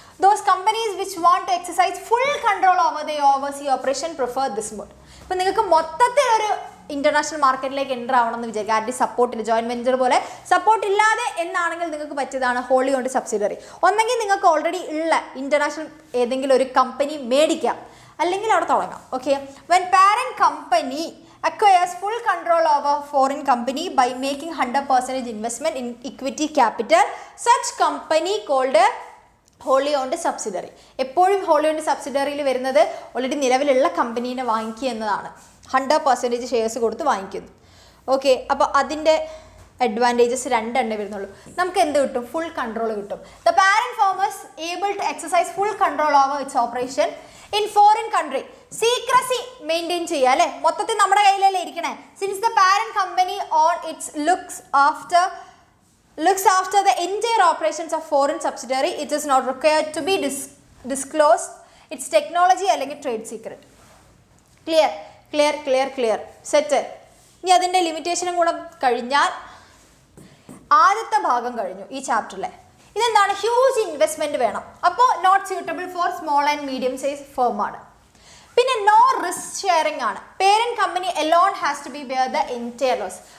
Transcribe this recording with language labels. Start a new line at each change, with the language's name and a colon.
English: Those companies which want to exercise full control over the oversea operation prefer this mode.
Malayalam: ഇപ്പം നിങ്ങൾക്ക് മൊത്തത്തിൽ ഒരു international മാർക്കറ്റിലേക്ക് enter ആവണം എന്ന് വിചാരിക്കുക, ആരുടെ സപ്പോർട്ടില്ല, ജോയിൻറ്റ് വെഞ്ചർ പോലെ സപ്പോർട്ട് ഇല്ലാതെ എന്നാണെങ്കിൽ നിങ്ങൾക്ക് പറ്റിയതാണ് ഹോളി ഓൺഡ് സബ്സിഡറി. ഒന്നെങ്കിൽ നിങ്ങൾക്ക് ഓൾറെഡി ഉള്ള ഇന്റർനാഷണൽ ഏതെങ്കിലും ഒരു കമ്പനി മേടിക്കാം, അല്ലെങ്കിൽ അവിടെ തുടങ്ങാം.
English: Okay, when parent company acquires full control over foreign company by making 100% investment in equity capital, such company called wholly owned subsidiary.
Malayalam: എപ്പോഴും wholly owned subsidiaryയിൽ വരുന്നത് ഓൾറെഡി നിലവിലുള്ള കമ്പനീനെ വാങ്ങിക്കുക എന്നതാണ്. 100% ഷെയർസ് കൊടുത്ത് വാങ്ങിക്കുന്നു. ഓക്കെ, അപ്പോൾ അതിൻ്റെ അഡ്വാൻറ്റേജസ് 2 വരുന്നുള്ളൂ. നമുക്ക് എന്ത് കിട്ടും, ഫുൾ കൺട്രോൾ കിട്ടും.
English: The parent firm is able to exercise full control over its operation in foreign country.
Malayalam: Secrecy maintain ചെയ്യുക അല്ലേ, മൊത്തത്തിൽ നമ്മുടെ കയ്യിലല്ലേ ഇരിക്കണേ.
English: Since the parent company own its looks after looks after the entire operations of foreign subsidiary. It is not required to be disclosed its technology
Malayalam: അല്ലെങ്കിൽ
English: trade secret. Clear. Set.
Malayalam: ഇനി അതിൻ്റെ ലിമിറ്റേഷനും കൂടെ കഴിഞ്ഞാൽ ആദ്യത്തെ ഭാഗം കഴിഞ്ഞു ഈ ചാപ്റ്ററിലെ. ഇതെന്താണ്?
English: huge investment
Malayalam: വേണം. അപ്പോൾ
English: Not suitable for small and medium size firm ആണ്.
Malayalam: പിന്നെ
English: No risk sharing ആണ്. Parent company alone has to be bear the entire loss.